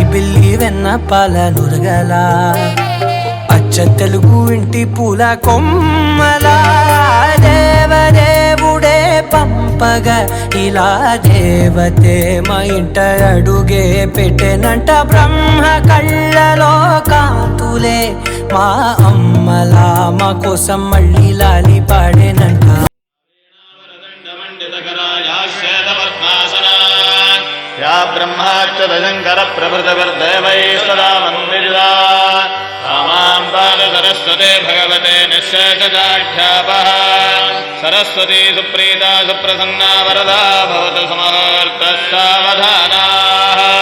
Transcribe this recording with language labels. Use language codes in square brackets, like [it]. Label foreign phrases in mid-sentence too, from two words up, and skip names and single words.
[te] బిల్లి వెన్న పాల నురగలా అచ్చ తెలుగు ఇంటి పూల కొమ్మలా దేవదేవుడే పంపగా ఇలా దేవతే మా ఇంట అడుగే పెట్టెనంట బ్రహ్మ కళ్ళలో కాంతులే మా అమ్మలా మా కోసం మళ్ళీ లాలి పాడేనంట [sa] या ब्रह्माच्युतशङ्कर प्रभृतविर्देवैस्तदा वन्दिता तामां पाद सरस्वते भगवते निःशेषजाढ्यापः सरस्वती सुप्रीता सुप्रसन्ना वरदा भवतु समहर्तः सावधानाः